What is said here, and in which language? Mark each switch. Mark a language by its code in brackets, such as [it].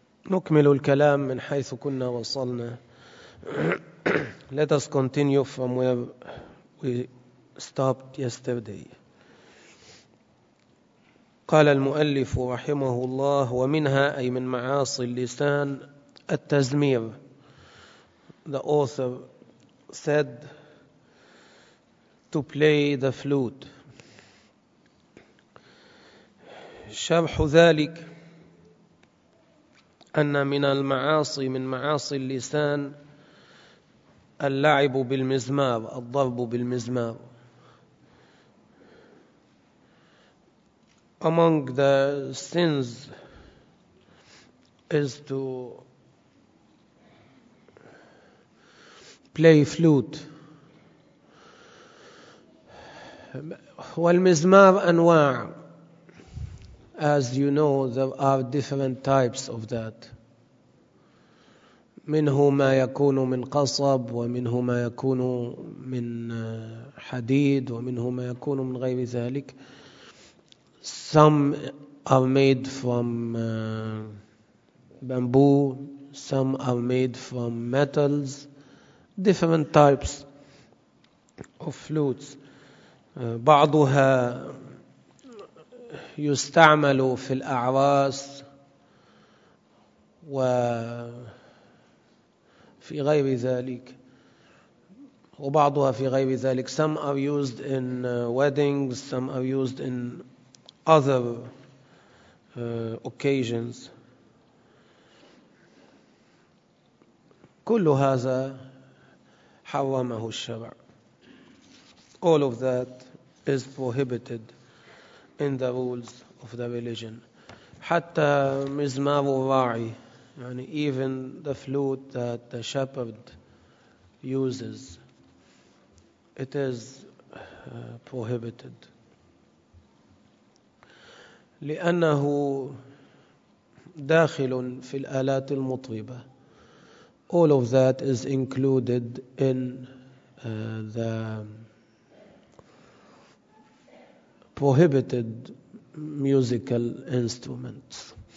[ar] نكمل الكلام من حيث كنا وصلنا. [en] Let us continue from where we stopped yesterday. [ar] قال المؤلف رحمه الله: ومنها, أي من معاصي اللسان, التزمير. [en] The author said to play the flute. [ar] شرح ذلك أن من المعاصي, من معاصي اللسان, اللعب بالمزمار, الضرب بالمزمار. [en] Among the sins is to play flute. [ar] والمزمار أنواع. [en] As you know, there are different types of that. [ar] منه ما يكون من قصب, ومنه ما يكون من حديد, ومنه ما يكون من غير ذلك. [en] Some are made from bamboo, some are made from metals. Different types of flutes. [ar] بعضها يستعمل في الأعراس وفي غير ذلك, وبعضها في غير ذلك. [en] Some are used in weddings, some are used in other occasions. [ar] كل هذا حرمه الشرع. [en] All of that is prohibited in the rules of the religion. [ar] حتى مزمار الراعي, يعني [en] even the flute that the shepherd uses, it is prohibited. [ar] لأنه داخل في الآلات المطربة. [en] All of that is included in the prohibited musical instruments.